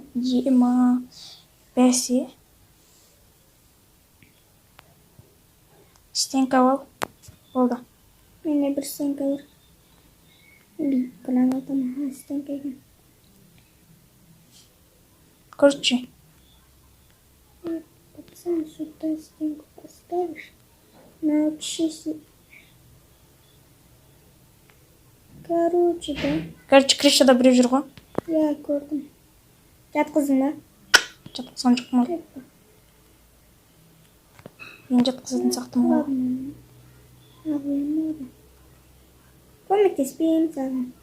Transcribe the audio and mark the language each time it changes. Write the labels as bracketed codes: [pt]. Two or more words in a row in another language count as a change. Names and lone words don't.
[kk] Ема. Бәсе. Стенка ал. Болды. Менде бір стенка бар. Гранатам стенка екен. [ru] Короче. Пацан, сюда стенку поставишь. Научись. Короче, да. [kk] Крышада біреу жүр ғой. Я көрдім. Жатқыздың ба? Жатқызған жоқпын ғой. Мен жатқызатын сақтым ғой. Көмектеспеймін саған.